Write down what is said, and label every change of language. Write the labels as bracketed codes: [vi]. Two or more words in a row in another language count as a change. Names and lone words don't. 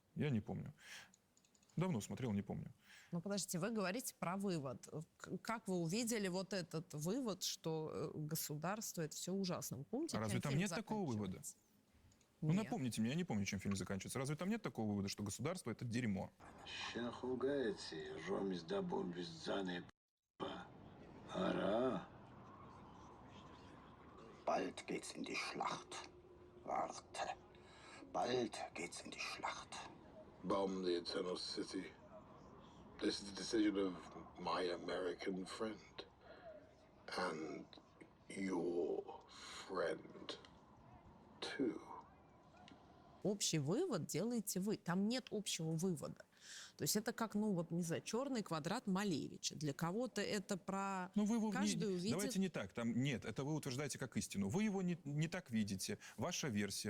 [ru] Я не помню. Давно смотрел, не помню. Ну, подождите, вы говорите про вывод. Как вы увидели вот этот вывод, что государство — это все ужасно? Помните, А разве там нет такого вывода? Ну, напомните мне, я не помню, чем фильм заканчивается. Разве там нет такого вывода, что государство — это дерьмо? [de] Bald geht's in die Schlacht. Warte. Bald geht's in die Schlacht. [en] Bomb the Eternal City. This is the decision of my American friend. And your friend, too. [ru] Общий вывод делаете вы. Там нет общего вывода. То есть это как, ну вот, не знаю, черный квадрат Малевича. Для кого-то это про каждый увидит... Давайте не так. Там нет, это вы утверждаете как истину. Вы его не так видите. Ваша версия.